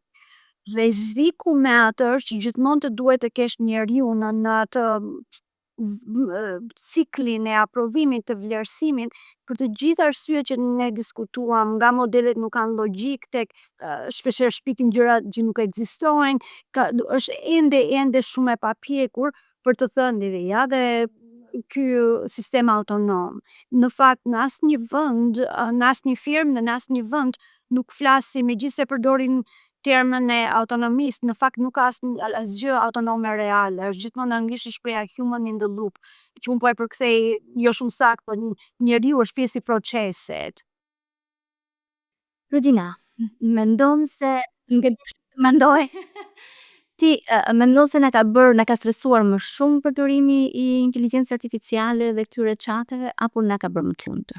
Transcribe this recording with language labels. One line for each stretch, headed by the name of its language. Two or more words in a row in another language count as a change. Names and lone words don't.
Albanian: Rreziku me atë është që gjithmonë të duhet të kesh njeriu në atë ciklin e aprovimit të vlerësimit për të gjithë arsyet që ne diskutuam, nga modelet nuk kanë logjik tek shpeshherë shpikim gjëra që nuk ekzistojnë, është ende shumë e papjekur për të thënë dhe ky sistem autonom. Në fakt, në asnjë vend, në asnjë firmë, në asnjë vend nuk flasim, megjithëse përdorin termin e autonomisë, në fakt nuk ka asgjë autonome reale, është gjithmonë anglisht shpreha
English: human in the loop,
Albanian: që unë po e përkthej jo shumë saktë, po njeriu është pjesë i procesit. Rugjina, mendon se mendoj ti mendon se na ka stresuar më shumë përdorimi i inteligjencës artificiale dhe këtyre chateve apo na ka bërë më të lumtur?